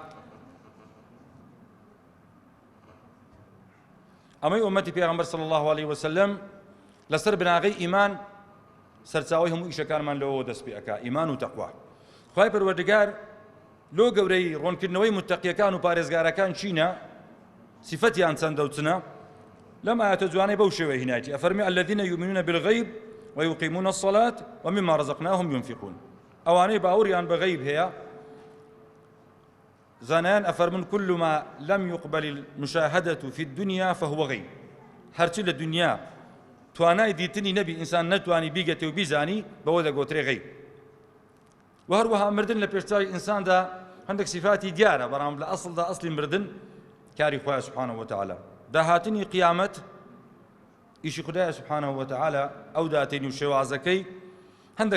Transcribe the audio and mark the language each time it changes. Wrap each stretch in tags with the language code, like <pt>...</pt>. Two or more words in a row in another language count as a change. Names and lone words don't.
<ckb>ئەمەی ئومەتی پێغەمبەر</ckb> <ar>صلی الله عليه وسلم</ar> <ckb>لەسەر بناغەی ئیمان سەرچاوی هەموو ئیشەکانمان لەوە دەست پێ ئەکا ئیمان و تەقوا خوای پەروەردگار لۆ گەورەی ڕوونکردنەوەی متەقیەکان و پارێزگارەکان چینە سیفەتیان چەندە و چنە لەم ئاەتە جوانەی بەو شێوەیە هینایەتی ئەفەرمی</ckb> <ar>الذين يؤمنون بالغیب ويقيمون الصلاة ومما رزقناهم ينفقون</ar> <ckb>ئەوانەی باوەڕیان بە غەیب هەیە زانایان ئەفەرمن</ckb> <ar>كل ما لم يقبل المشاهدة في الدنيا فهو غيب</ar> <ckb>هەرچی لە دنیا توانای دیتنی نەبی ئینسان نەتوانی بیگەتێ و بیزانی بەوە دەگۆترێ غەیب و هەروەها مردن لە پێشچاوی ئینساندا هەندێک سیفاتی دیارە بەڕام لە ئەسڵدا ئەسڵی مردن کاری خوای</ckb> <ar>سبحانه وتعالى</ar> <ckb>داهاتنی قیامەت ئیشی خدای</ckb> <ar>سبحانه وتعالى</ar> <ckb>ئەو داتێنی و شێوازەکەی هەندێک</ckb>